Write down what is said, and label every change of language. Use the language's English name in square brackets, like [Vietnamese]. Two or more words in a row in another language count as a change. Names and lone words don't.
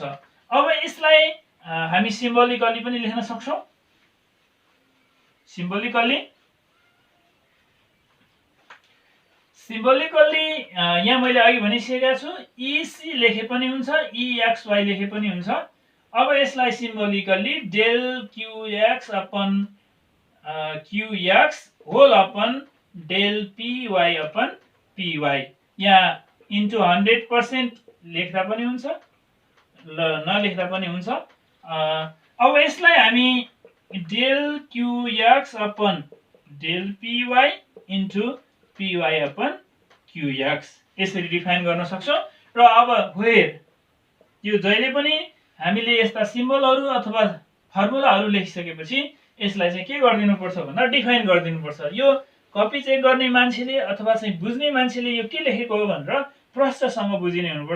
[Nepali] अब यसलाई हामी सिम्बोलिकली पनि लेख्न सक्छौँ। सिम्बोलिकली यहाँ मैले अघि भनिसकेका छु, EC लेखे पनि हुन्छ, EXY लेखे पनि हुन्छ। अब यसलाई सिम्बोलिकली [English] del QX upon QX whole upon del PY upon PY, [Nepali] यहाँ इन्टु 100% लेख्दा पनि हुन्छ, नलेख्दा पनि हुन्छ। अब यसलाई हामी [English] del QX upon del PY into PY upon QX [Nepali] यसरी डिफाइन गर्न सक्छौँ। र अब वेयर यो जहिले पनि हामीले यस्ता सिम्बलहरू अथवा फर्मुलाहरू लेखिसकेपछि यसलाई चाहिँ के गरिदिनु पर्छ भन्दा डिफाइन गरिदिनु पर्छ। यो कपी चेक गर्ने मान्छेले अथवा चाहिँ बुझ्ने मान्छेले यो के लेखेको हो भनेर प्रष्टसँग बुझिने हुनुपर्छ।